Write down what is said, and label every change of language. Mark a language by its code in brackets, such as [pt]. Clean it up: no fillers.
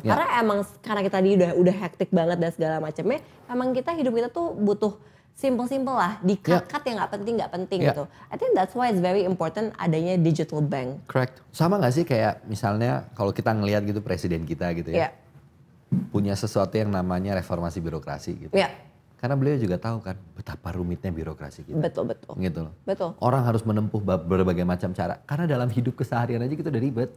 [id] Karena emang karena kita tadi udah hektik banget dan segala macamnya, emang hidup kita tuh butuh simple lah, dikat yang nggak penting gitu. [en] I think that's why it's very important [id] adanya [en] digital bank. Correct. [id] Sama nggak sih kayak misalnya kalau kita ngelihat gitu presiden kita gitu ya, punya sesuatu yang namanya reformasi birokrasi gitu. Karena beliau juga tahu kan betapa rumitnya birokrasi kita. Betul. Gitu loh. Betul. Orang harus menempuh berbagai macam cara. Karena dalam hidup keseharian aja kita udah ribet.